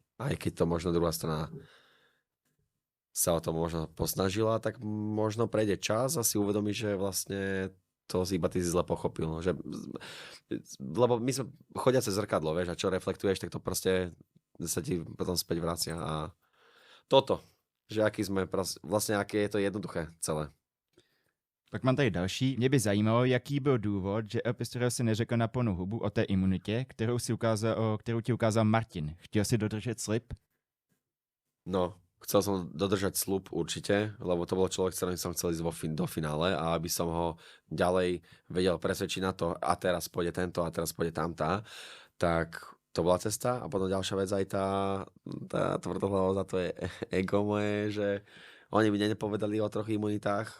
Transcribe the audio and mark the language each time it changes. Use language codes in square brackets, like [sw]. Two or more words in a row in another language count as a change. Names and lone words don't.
[sk] Aj keď to možno druhá strana sa o to možno posnažila, tak možno prejde čas a si uvedomí, že vlastne to iba ty si zle pochopil. Lebo my sme chodiace zrkadlo, vieš, a čo reflektuješ, tak to proste sa ti potom späť vracia. A toto, že aký sme, vlastne aké je to jednoduché celé. [cs] Pak mám tady další. Mě by zajímalo, jaký byl důvod, že Epistorio si neřekl na plnou hubu o té imunitě, kterou ti ukázal Martin. Chtěl si dodržet slib? [sk] No, chcel som dodržať slub určite, lebo to bol človek, s ktorým som chcel ísť do finále a aby som ho ďalej vedel presvedčiť na to a teraz pôjde tento a teraz pôjde tamtá, tak to bola cesta. A potom ďalšia vec aj tá tvrdohlavosť, to je ego moje, že oni mi nepovedali o 3 imunitách.